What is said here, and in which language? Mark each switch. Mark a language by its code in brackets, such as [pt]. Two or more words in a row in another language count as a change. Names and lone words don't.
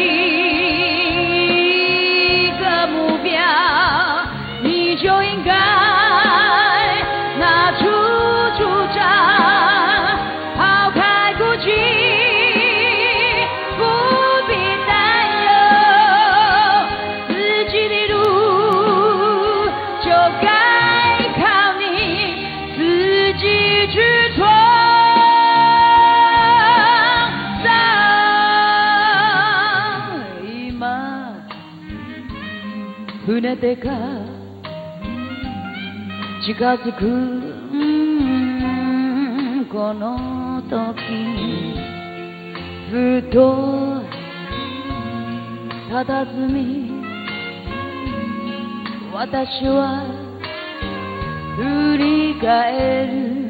[zh] 一个目标，你就应该拿出主张，抛开孤寂，不必担忧，自己的路就该靠你自己去闯。 [ja] 船手が近づくこの時、ふと佇み、私は振り返る。